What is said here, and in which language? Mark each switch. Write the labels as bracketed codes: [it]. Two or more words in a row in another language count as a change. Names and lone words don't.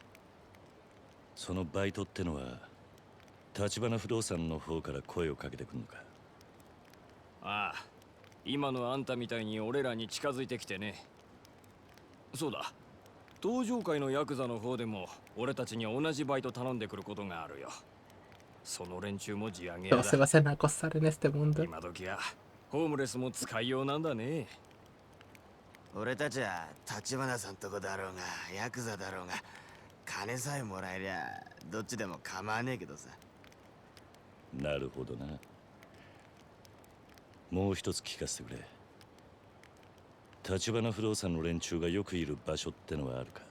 [ja] そのバイトってのは立花不動産の方から声をかけてくんのか？ああ、今のあんたみたいに俺らに近づいてきてね。そうだ、登場界のヤクザの方でも俺たちに同じバイト頼んでくることがあるよ。その連中も地上げ屋 [es] Todos [ja] だ。 [es] se basan en acosar en este mundo. [ja] 今時はホームレスも使いようなんだね。俺たちは立花さんとこだろうがヤクザだろうが金さえもらえりゃどっちでも構わねえけどさ。なるほどな。もう一つ聞かせてくれ。立花不動産の連中がよくいる場所ってのはあるか？